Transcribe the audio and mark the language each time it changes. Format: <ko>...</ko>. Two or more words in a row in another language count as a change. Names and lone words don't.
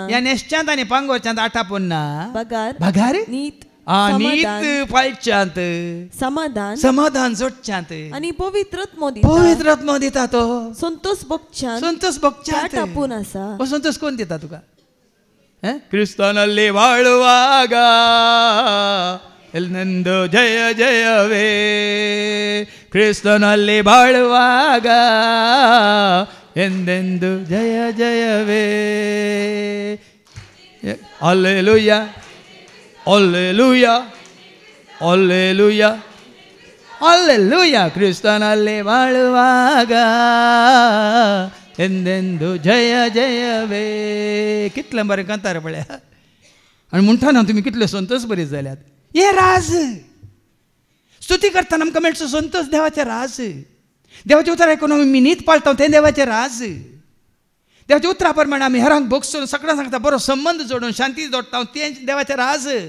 <kok>ह्या नेश्च्यांत आनी पांगोरच्यांत आटापुन्ना भागार नीत पाळच्यांत समाधान जोडच्यांत आनी पवित्रत्व दिता तो संतोष भोगच्यांत आटापून आसा हो संतोष कोण दिता तुका</kok> <kn>ಕ್ರಿಸ್ತನಲ್ಲಿ ಬಾಳುವಾಗ ಎಲ್ಲೆಂದು ಜಯ ಜಯವೇ, ಕ್ರಿಸ್ತನಲ್ಲಿ ಬಾಳುವಾಗ ಎಂದೆಂದು ಜಯ ಜಯವೇ. ಅಲ್ಲೆಲೂಯ ಅಲ್ಲೆಲೂಯ ಅಲ್ಲೆಲೂಯ ಅಲ್ಲೆಲೂಯ, ಕ್ರಿಸ್ತನಲ್ಲಿ ಬಾಳುವಾಗ ಎಂದೆಂದು ಜಯ ಜಯವೇ.</kn> <kok>कितले बरें कांतार पळय. आनी म्हणटाना तुमी कितले संतोश बरी जाल्यात. हे राज स्तुती करतना आमकां मेळचो संतोश देवाचें राज. देवाचें उतर आयकून आमी न्हीद पाळटा तें देवाचें राज. देवाच्या उतरा प्रमाणे आमी हेरांक भोगसून सगळ्यांक सांगता बरो संबंध जोडून शांती जोडटा तें देवाचें राज.</kok>